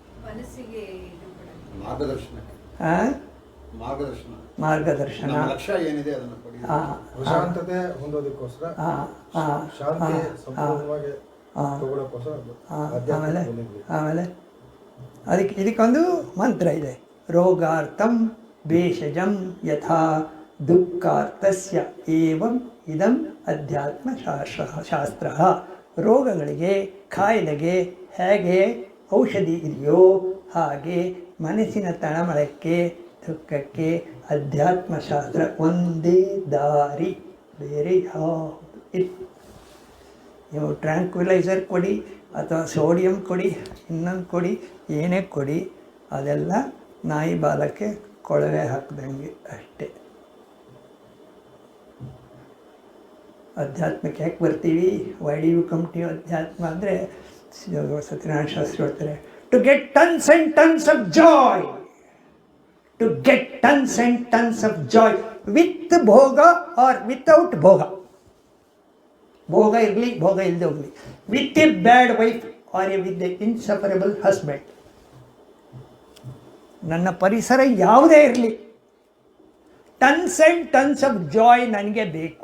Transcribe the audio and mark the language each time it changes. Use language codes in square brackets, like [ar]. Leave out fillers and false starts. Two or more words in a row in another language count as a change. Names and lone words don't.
[kn] ಮಾರ್ಗದರ್ಶನ. ಲಕ್ಷ್ಯ ಏನಿದೆ ಅದನ್ನು ಕೊಡಿ. ಪ್ರಶಾಂತತೆ ಹೊಂದೋದಕ್ಕೋಸ್ಕರ, ಶಾಂತಿ ಸಂಪೂರ್ಣವಾಗಿ ತಗೊಳ್ಳೋಕ್ಕೋಸ್ಕರ ಆಮೇಲೆ ಇದಕ್ಕೊಂದು ಮಂತ್ರ ಇದೆ. [sa] रोगार्थं भेषजं यथा दुःखार्थस्य एवं इदं अध्यात्म शास्त्र. [kn] ರೋಗಗಳಿಗೆ, ಕಾಯಿಲೆಗೆ ಹೇಗೆ ಔಷಧಿ ಇದೆಯೋ ಹಾಗೆ ಮನಸ್ಸಿನ ತಳಮಳಕ್ಕೆ, ದುಃಖಕ್ಕೆ ಅಧ್ಯಾತ್ಮಶಾಸ್ತ್ರ ಒಂದೇ ದಾರಿ, ಬೇರೆ ಯಾವುದು ಇಲ್ಲ. ನೀವು ಟ್ರ್ಯಾಂಕ್ವಿಲೈಸರ್ ಕೊಡಿ ಅಥವಾ ಸೋಡಿಯಂ ಕೊಡಿ, ಇನ್ನೊಂದು ಕೊಡಿ, ಏನೇ ಕೊಡಿ, ಅದೆಲ್ಲ ನಾಯಿ ಬಾಲಕ್ಕೆ ಕೊಳವೆ ಹಾಕಿದಂಗೆ ಅಷ್ಟೇ. ಅಧ್ಯಾತ್ಮಕ್ಕೆ ಯಾಕೆ ಬರ್ತೀವಿ? [en] Why do you come to ಅಧ್ಯಾತ್ಮ [kn] ಅಂದರೆ ಸತ್ಯನಾರಾಯಣ ಶಾಸ್ತ್ರಿ ಹೇಳ್ತಾರೆ, [en] to get tons and tons of joy. to get tons and tons of joy with ಭೋಗ or without ಭೋಗ. [kn] ಭೋಗ ಇರಲಿ, ಭೋಗ ಇಲ್ಲದೆ ಹೋಗಲಿ. [en] with a bad wife or a with a insufferable husband. [kn] ನನ್ನ ಪರಿಸರ ಯಾವುದೇ ಇರಲಿ, [en] tons and tons of joy [kn] ನನಗೆ ಬೇಕು.